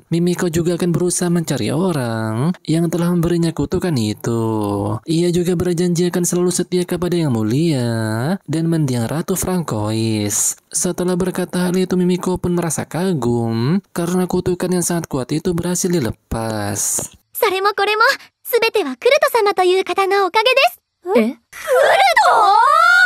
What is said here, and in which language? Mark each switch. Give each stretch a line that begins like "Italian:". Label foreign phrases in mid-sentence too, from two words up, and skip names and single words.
Indonesian: Mimiko juga akan berusaha mencari orang yang telah memberinya kutukan itu. Ia juga berjanji akan selalu setia kepada Yang Mulia dan mendiang Ratu Francois. Setelah berkata hal itu, Mimiko pun merasa kagum karena kutukan yang sangat kuat itu berhasil dilepas.
Japanese: それもこれも、すべてはクルト様という方のおかげです。え？クルト？